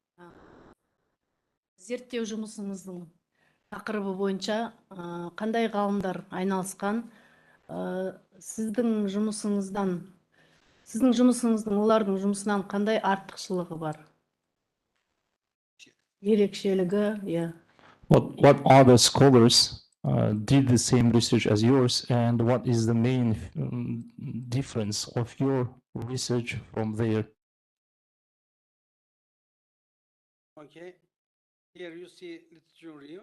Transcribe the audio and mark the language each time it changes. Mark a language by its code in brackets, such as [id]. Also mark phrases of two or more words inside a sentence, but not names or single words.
[kk] Зерттеу жұмысыңыздың тақырыбы бойынша қандай ғалымдар айналысқан? Сіздің жұмысыңыздың олардың жұмысынан қандай артықшылығы бар? Ерекшелігі, [en] yeah. What other scholars did the same research as yours, and what is the main difference of your research from there? Okay, here you see literature review.